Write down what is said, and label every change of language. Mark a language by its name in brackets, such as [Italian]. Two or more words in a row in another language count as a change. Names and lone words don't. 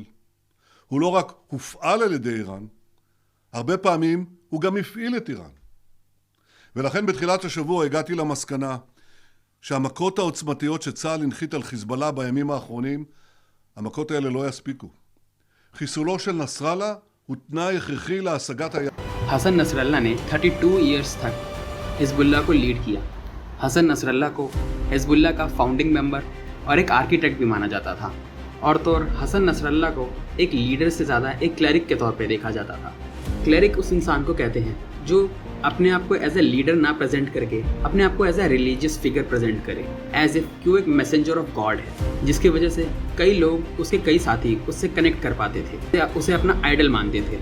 [Hebrew] הוא לא רק הופעל על ידי איראן, הרבה פעמים הוא גם הפעיל את איראן. ולכן בתחילת השבוע הגעתי למסקנה שהמכות העוצמתיות שצה"ל הנחית על חיזבאללה בימים האחרונים, המכות האלה לא יספיקו. חיסולו של נסראללה הוא תנאי הכרחי להשגת [Hindi] हसन नसरल्लाह ने 32 ईयर्स तक हिजबुल्लाह को लीड किया। हसन नसरल्लाह को हिजबुल्लाह का [English] founding member [Hindi] और एक आर्किटेक्ट भी माना जाता था, और तो और हसन नसरल्लाह को एक लीडर से ज़्यादा एक क्लरिक के तौर पे देखा जाता था। क्लरिक उस इंसान को कहते हैं जो अपने आप को [English] as a leader [Hindi] ना प्रेजेंट करके अपने आप को [English] as a religious figure [Hindi] प्रेजेंट करे, [English] as if [Hindi] कि वो एक [English] messenger of God [Hindi] है, जिसकी वजह से कई लोग, उसके कई साथी उससे कनेक्ट कर पाते थे, उसे अपना आइडल मानते थे।